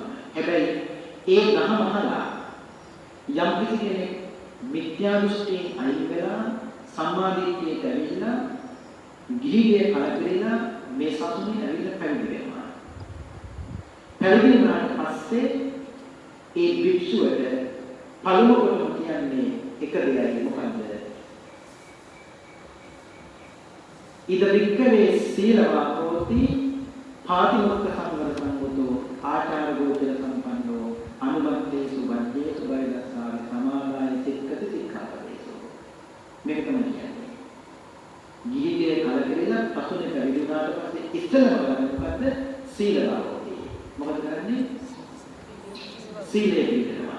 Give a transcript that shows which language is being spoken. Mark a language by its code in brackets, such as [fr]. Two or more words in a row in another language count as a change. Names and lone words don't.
[si] හැබැයි ඒ ධර්ම අහලා යම් කිසි කෙනෙක් මිත්‍යා දෘෂ්ටියෙන් අයින් වෙලා සම්මා දිට්ඨියට ඇවිල්ලා ගිහිගේ කලකිරීලා මේ සතුනේ ඇවිල්ලා පැවිදි වෙනවා. පැවිදි වුණාට පස්සේ ඒ භික්ෂුවට පළමු කොටම කියන්නේ එක දෙයයි මොකද්ද? [pi] ඉද වික්කවේ සීලවා හෝති පාතිමොක්ඛ සංවර සංගතෝ ආචාර ගෝචර සම්පන්නෝ අනුබන්තේසු වජ්ජේසු බයිදස්සාවි සමාදාය සික්ඛති සික්ඛාපදේසෝ. [si] මේක තමයි කියන්නේ. ගිහිගේ කලකිරීලා පසුනේ පැවිදි වුණාට පස්සේ ඉස්සෙල්ලම කරන්නේ මොකද්ද? [pi] සීලවා හෝති. [si] මොකද කරන්නේ? සීලය පිළිපදිනවා.